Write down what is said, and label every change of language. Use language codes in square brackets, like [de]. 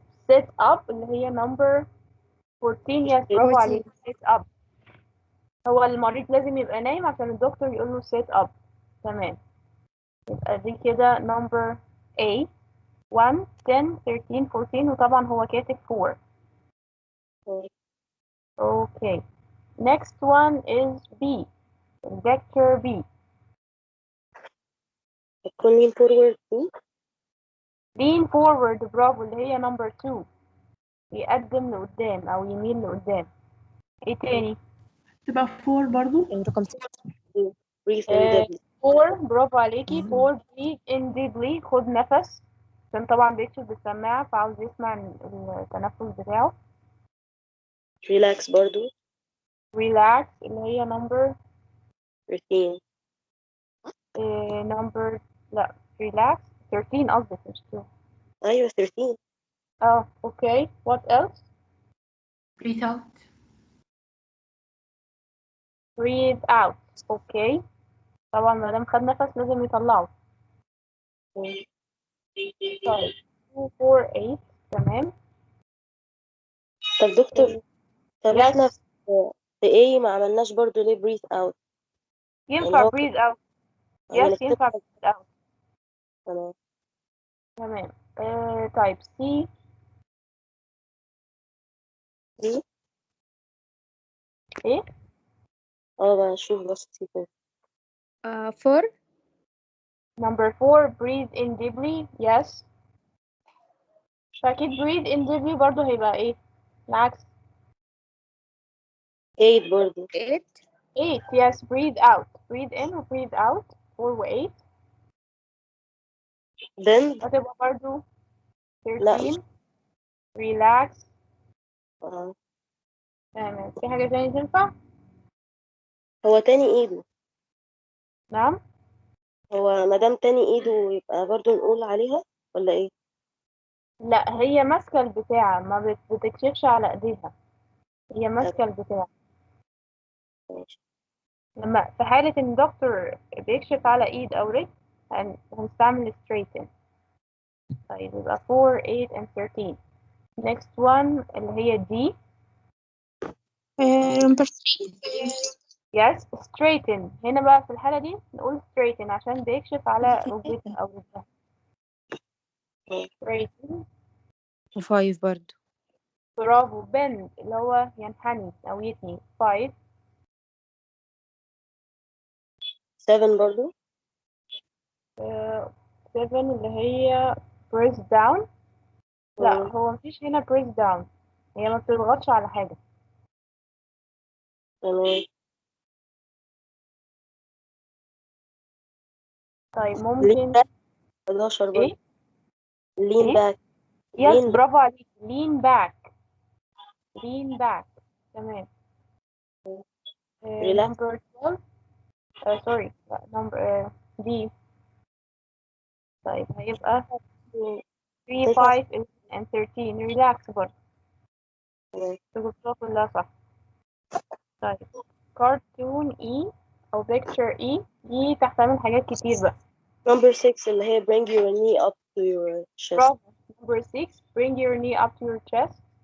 [en] set up [ar] اللي هي [en] number 14. [ar] yes برافو عليك. [en] set up. [ar] هو المريض لازم يبقى نايم عشان الدكتور يقول له [en] set up. [ar] تمام، يبقى دي كده number A. 1 10 13 14 وطبعا هو كاتب 4. [en] okay. next one is B. vector B. lean forward too. lean forward [ar] برافو اللي هي [en] number 2. [ar] يقدم لقدام او يميل لقدام. ايه تاني؟ تبقى 4 برضو. رقم 6 [en] breathe in deeply. [ar] 4 برافو عليكي. 4 [en] breathe in deeply [ar] خد نفس عشان طبعا بيكتب بالسماعة فعاوز يسمع التنفس بتاعه. relax برضو. relax اللي هي number 13. number لا relax 13 قصدك مش 2. أيوة 13. [en] okay. what else؟ breathe out. breathe out. okay. [ar] طبعا ما دام خد نفس لازم يطلعه. طيب 2 4 8 تمام. طب دكتور، طب [en] yes. [ar] احنا في ايه ما عملناش برضو ليه [en] breathe out؟ [ar] ينفع هو [en] breathe out. [ar] أما yes ينفع نكتبها. [en] breathe out. [ar] تمام. تمام. طيب C. دي ايه؟ بشوف بس كده. 4 [en] number 4 breathe in deeply. yes. [ar] فأكيد [en] breathe in deeply [ar] برضو هيبقى ايه؟ العكس. 8 برضو. 8 [en] 8. yes breathe out. breathe in و breathe out. [ar] 4 و 8 [en] bend. [ar] هتبقى برضو لا [en] 13. relax. [ar] آه. تمام. في حاجة تانية تنفع؟ هو تاني ايده. نعم. هو مادام تاني ايده يبقى برضو نقول عليها ولا ايه؟ لا هي ماسكة البتاع ما بتكشفش على ايديها. هي ماسكة البتاع. ماشي. لما في حالة ان الدكتور بيكشف على ايد او رجل هنستعمل straighten. طيب يبقى 4 8 and 13. [en] next one [ar] اللي هي [en] D. number 3. yes straighten. [ar] هنا بقى في الحالة دي نقول straighten عشان بيكشف على ركبتها أو رجلها. [en] straighten. [ar] و5 برضو. برافو. bend اللي هو ينحني أو يتني. 5 7 برضو. 7 اللي هي [en] press down. [ar] لا مم. هو مفيش هنا [en] press down، [ar] هي ما بتضغطش على حاجة. تمام. طيب [en] lean [ar] ممكن [en] back 11 برضو. [ar] ايه [en] lean [ar] ايه [en] back. [ar] يس [en] lean back. [ar] برافو عليك، [en] lean back. lean back تمام. relax. number 12 sorry لا number D. [ar] طيب هيبقى 3 9. [en] 5 and 13 relax برضه. [ar] تمام. تجربتها كلها صح. طيب cartoon E أو picture E دي تحتمل حاجات كتير بقى. [en] number 6 اللي هي bring your knee up to your chest. [ar] برافو. [en] number 6 bring your knee up to your chest.